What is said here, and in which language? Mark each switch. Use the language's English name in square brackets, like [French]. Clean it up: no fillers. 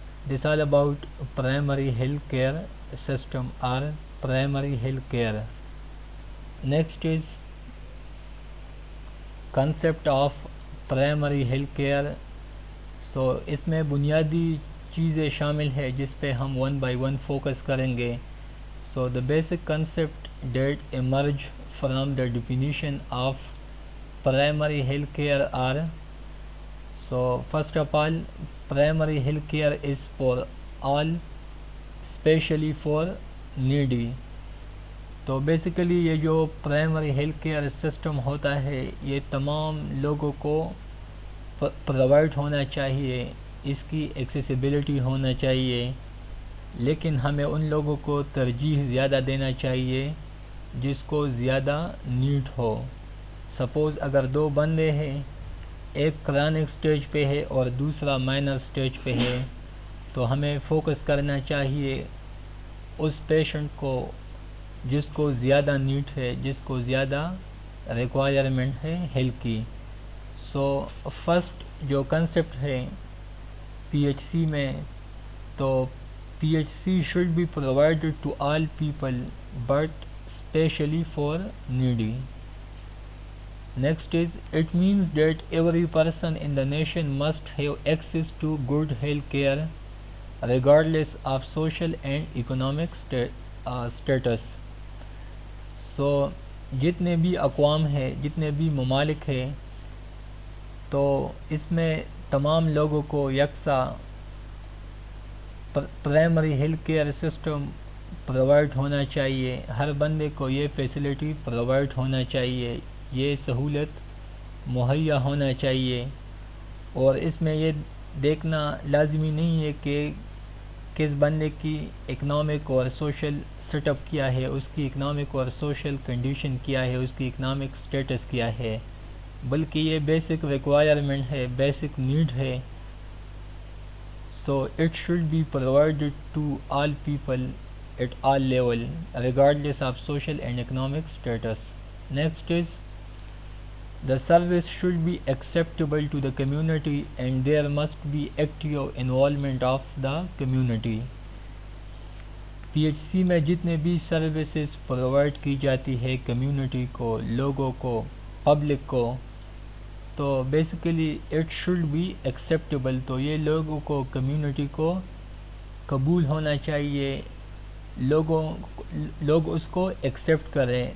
[English] This all about primary health care system اور primary health care. Next is concept of primary health care. [Urdu] اس میں بنیادی چیزیں شامل ہیں جس پہ ہم ون بائی ون فوکس کریں گے. [English] The basic concept that emerge from the definition of primary health care are. First of all primary health care is for all, especially for needy. [Urdu] تو بیسیکلی یہ جو پرائمری ہیلتھ کیئر سسٹم ہوتا ہے یہ تمام لوگوں کو پرووائڈ ہونا چاہیے، اس کی ایکسیسیبلٹی ہونا چاہیے، لیکن ہمیں ان لوگوں کو ترجیح زیادہ دینا چاہیے جس کو زیادہ نیڈ ہو. سپوز اگر دو بندے ہیں، ایک کرونک سٹیج پہ ہے اور دوسرا مائنر سٹیج پہ ہے، تو ہمیں فوکس کرنا چاہیے اس پیشنٹ کو جس کو زیادہ نیڈ ہے، جس کو زیادہ ریکوائرمنٹ ہے ہیلتھ کی. [English] first [Urdu] جو کنسیپٹ ہے PHC میں، تو [English] PHC should be provided to all people but especially for needy. Next is, it means that every person in the nation must have access to good health care regardless of social and economic status. [Urdu] جتنے بھی اقوام ہیں، جتنے بھی ممالک ہیں، تو اس میں تمام لوگوں کو یکساں primary health care system provide ہونا چاہیے. ہر بندے کو یہ فیسلٹی پرووائڈ ہونا چاہیے. یہ سہولت مہیا ہونا چاہیے، اور اس میں یہ دیکھنا لازمی نہیں ہے کہ کس بندے کی اکنامک اور سوشل سیٹ اپ کیا ہے، اس کی اکنامک اور سوشل کنڈیشن کیا ہے، اس کی اکنامک سٹیٹس کیا ہے، بلکہ یہ بیسک ریکوائرمنٹ ہے، بیسک نیڈ ہے. [English] So it should be provided to all people at all level regardless of social and economic status. Next is the service should be acceptable to the community and there must be active involvement of the community. [Urdu] P H C میں جتنے بھی services provide کی جاتی ہے community کو، لوگوں کو، public کو، تو basically [English] It should be acceptable. [Urdu] تو یہ لوگوں کو، کمیونٹی کو قبول ہونا چاہیے، لوگ اس کو ایکسیپٹ کریں.